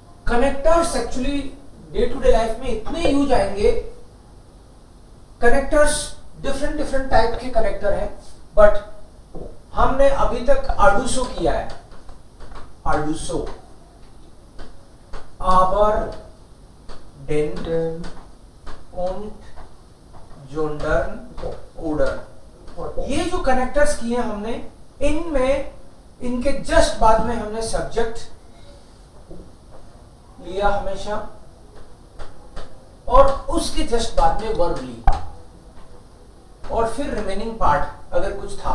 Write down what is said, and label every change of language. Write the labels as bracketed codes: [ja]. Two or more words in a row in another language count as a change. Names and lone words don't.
[hi] कनेक्टर्स एक्चुअली [en] day to day life [hi] में इतने यूज आएंगे. कनेक्टर्स [en] different different type [hi] के कनेक्टर हैं, बट हमने अभी तक आर्डूसो किया है. आर्डूसो, [de] aber, denn, und, sondern, oder. [hi] ये जो कनेक्टर्स किए हमने, इनमें इनके जस्ट बाद में हमने सब्जेक्ट लिया हमेशा, और उसके जस्ट बाद में वर्ब ली, और फिर [en] remaining part [hi] अगर कुछ था.